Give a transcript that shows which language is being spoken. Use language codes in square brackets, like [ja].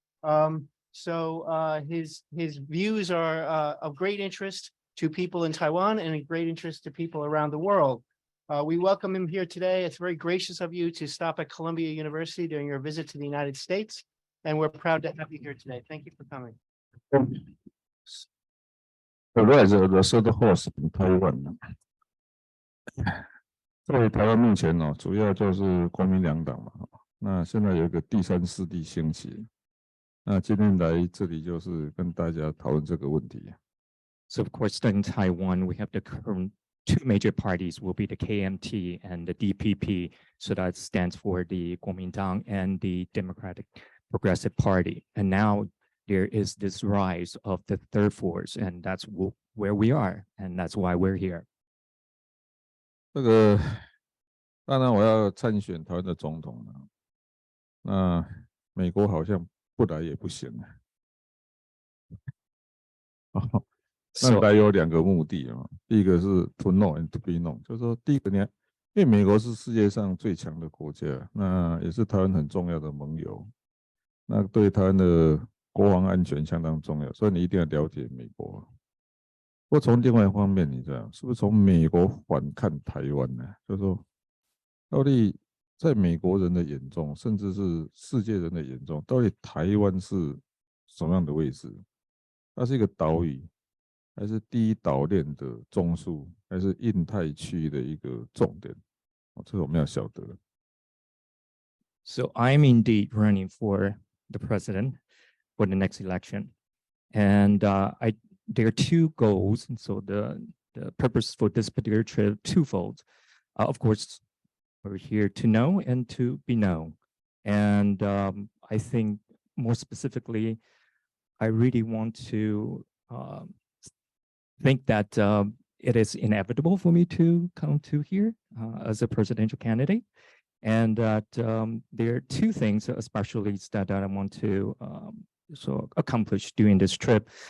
[en] His views are of great interest to people in Taiwan and a great interest to people around the world. We welcome him here today. It's very gracious of you to stop at Columbia University during your visit to the United States, and we're proud to have you here today. Thank you for coming. The third horse in Taiwan [zh] 在台湾目前主要就是国民两党嘛，那现在有一个第三势力兴起，那今天来这里就是跟大家讨论这个问题。 [en] So of course, in Taiwan, we have the current two major parties will be the KMT and the DPP. So that stands for the Kuomintang and the Democratic Progressive Party. And now there is this rise of the third force, and that's where we are, and that's why we're here. [zh] 这个当然我要参选台湾的总统了，那美国好像不来也不行了。那来有两个目的啊，第一个是 [en] to know and to be known， [zh] 就是说第一个因为美国是世界上最强的国家，那也是台湾很重要的盟友，那对台湾的国防安全相当重要，所以你一定要了解美国。不过从另外一方面，你知道是不是从美国反看台湾呢？就是说，到底在美国人的眼中，甚至是世界人的眼中，到底台湾是什么样的位置？它是一个岛屿，还是第一岛链的中枢，还是印太区域的一个重点？这个我们要晓得。 [en] So I'm indeed running for the president for the next election, and there are two goals. And so the purpose for this particular trip twofold. Of course, we're here to know and to be known, and I think more specifically, I really want to think that it is inevitable for me to come to here as a presidential candidate, and that there are two things, especially that I want to accomplish during this trip.